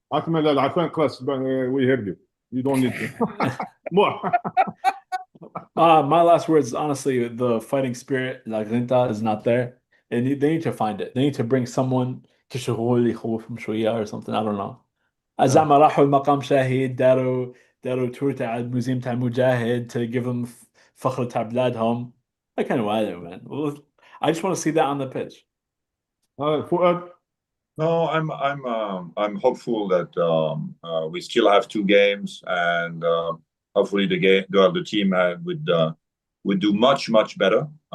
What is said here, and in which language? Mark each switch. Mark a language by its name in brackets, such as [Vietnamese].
[English] We heard you. You don't need to. More. My last words, honestly, the fighting spirit, La Grinta, is not there. And they need to find it. They need to bring someone [Arabic] كشغول يخوفهم شوية [English] or something. I don't know. [Arabic] زعما راحوا المقام شاهد داروا تور تاع الموزيم تاع مجاهد [English] to give them [Arabic] فخر تاع بلادهم. [English] I kind of want it, man. I just want to see that on the pitch. Fuad? No, I'm hopeful that we still have 2 games, and hopefully the team would do much better.